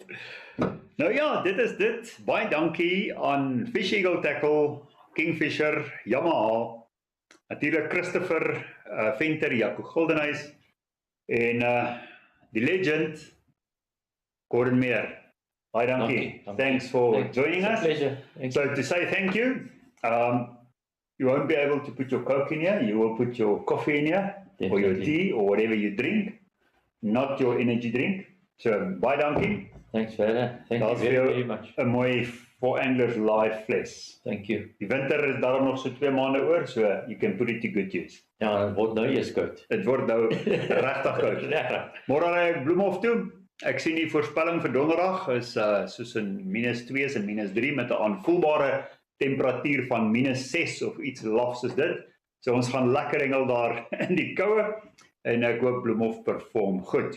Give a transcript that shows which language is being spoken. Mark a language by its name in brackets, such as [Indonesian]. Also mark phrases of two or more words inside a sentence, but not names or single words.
[Afrikaans] Nou ja, dit is dit. Baie dankie aan Fish Eagle Tackle, Kingfisher, Yamaha, natuurlik Christopher Venter, Jaco Guldenhuis en die legend Gordon Meer. Baie dankie. [English] Thanks for joining us. Pleasure. So to say thank you, you won't be able to put your Coke in here, you will put your coffee in here, or your tea, or whatever you drink, not your energy drink. [Afrikaans] So baie dankie. [English] Thanks Vera. Thank you very much. [Afrikaans] 'n mooi For Anglers live fles. [English] Thank you. [Afrikaans] Die winter is daarom nog so 2 maande oor, [English] so you can put it to good use. [Afrikaans] Ja, dit word nou eers koud. Dit word nou regtig koud. Môre ry ek Bloemhof toe. Ek sien die voorspelling vir donderdag is soos in -2 en -3 met 'n aanvoelbare temperatuur van -6 of iets lafs soos dit. So ons gaan lekker hengel daar in die koue en ek hoop Bloemhof perform goed.